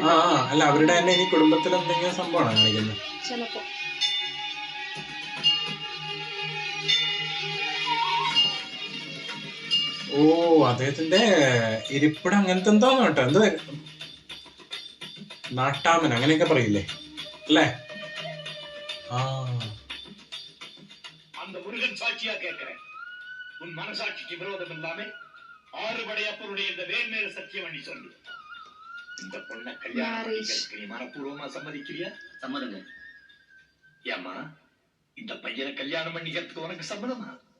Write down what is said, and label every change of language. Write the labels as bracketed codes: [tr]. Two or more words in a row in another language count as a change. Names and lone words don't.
[ml] അല്ല അവരുടെ തന്നെ ഇനി കുടുംബത്തിൽ എന്തെങ്കിലും സംഭവമാണോ കാണിക്കുന്നത്? ചിലപ്പോ. ഓ അദ്ദേഹത്തിന്റെ ഇരിപ്പിടം അങ്ങനത്തെ എന്തോന്നു കേട്ടോ. എന്തോ നാട്ടാമൻ അങ്ങനെയൊക്കെ പറയില്ലേ അല്ലേ? [ta] அந்த முருகன் சாட்சியா கேட்கிறேன். உன் மனசாட்சிக்கு விரோதம் இல்லாம 6 படையப்பருடைய இந்த வேண்மேல சத்தியம் பண்ணி சொல்லு. இந்த பொண்ணை கல்யாணம் நீ மனப்பூர்வமா சம்மதிக்கிறியா? சம்மதங்க. ஏமா இந்த பையனை கல்யாணம் பண்ணிக்கிறதுக்கு உனக்கு சம்மதமா?